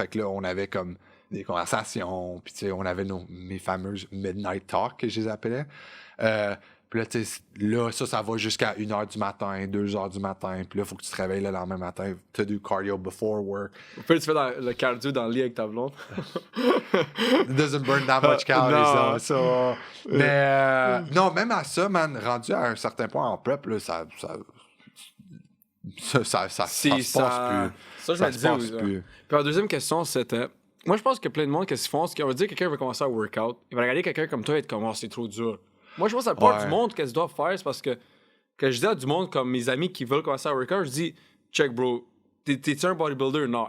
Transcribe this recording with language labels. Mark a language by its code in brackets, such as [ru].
[fr] Fait que là, on avait comme des conversations, puis tu sais, on avait mes fameuses midnight talk, que je les appelais. Puis là, tu sais, là, ça va jusqu'à 1h du matin, 2h du matin, puis là, il faut que tu te réveilles le lendemain matin, tu as du cardio [en] before work. [fr] Puis tu fais le cardio dans le lit avec ta blonde. [en] It doesn't burn that much calories, [fr] ça. Mais non, même à ça, man, rendu à un certain point en prep, là, ça se passe plus. Ça, je Ça me se disais. passe Oui, plus. Puis la deuxième question, c'était... Moi, je pense que plein de monde, qu'est-ce qu'ils font? C'est qu'on va dire que quelqu'un veut commencer à workout. Il va regarder quelqu'un comme toi et être comme, oh, c'est trop dur. Moi, je pense que la plupart du monde, qu'est-ce qu'ils doivent faire, c'est parce que je dis à du monde, comme mes amis qui veulent commencer à workout, je dis, check, bro, t'es-tu un bodybuilder? Non.